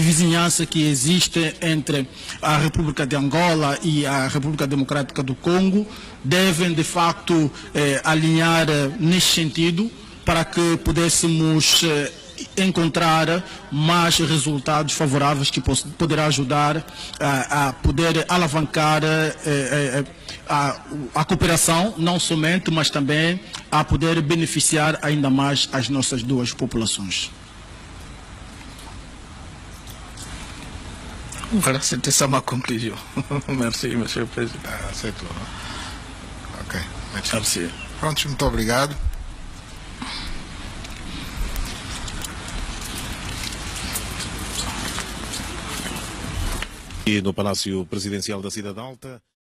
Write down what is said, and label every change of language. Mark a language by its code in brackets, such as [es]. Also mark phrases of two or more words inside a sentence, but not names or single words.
[pt] vizinhança que existem entre a República de Angola e a República Democrática do Congo devem, de facto, alinhar nesse sentido para que pudéssemos encontrar mais resultados favoráveis que poderá ajudar a poder alavancar a cooperação, não somente, mas também a poder beneficiar ainda mais as nossas duas populações. [fr] Voilà, c'était ça ma conclusion. Merci, Monsieur le Président. C'est tout. Ok. Merci. [pt] Pronto, muito obrigado. E no Palácio Presidencial da Cidade Alta.